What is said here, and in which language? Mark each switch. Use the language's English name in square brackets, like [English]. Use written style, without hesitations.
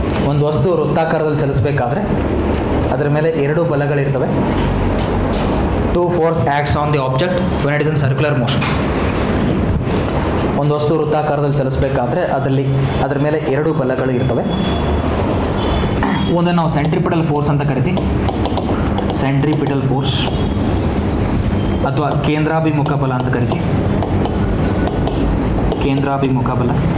[Kannada] ಒಂದು ವಸ್ತು ವೃತ್ತಾಕಾರದಲ್ಲಿ ಚಲಿಸಬೇಕಾದ್ರೆ ಅದರ ಮೇಲೆ ಎರಡು ಬಲಗಳಿರ್ತವೆ. [English] Two force acts on the object when it is in circular motion. [Kannada] ಒಂದು ವಸ್ತು ವೃತ್ತಾಕಾರದಲ್ಲಿ ಚಲಿಸಬೇಕಾದ್ರೆ ಅದರ ಮೇಲೆ ಎರಡು ಬಲಗಳು ಇರ್ತವೆ. ಒಂದನ್ನು ನಾವು ಸೆಂಟ್ರಿಪಿಟಲ್ ಫೋರ್ಸ್ ಅಂತ ಕರಿತೀವಿ, ಸೆಂಟ್ರಿಪಿಟಲ್ ಫೋರ್ಸ್ ಅಥವಾ ಕೇಂದ್ರಾಭಿಮುಖ ಬಲ ಅಂತ ಕರಿತೀವಿ, ಕೇಂದ್ರಾಭಿಮುಖ ಬಲ.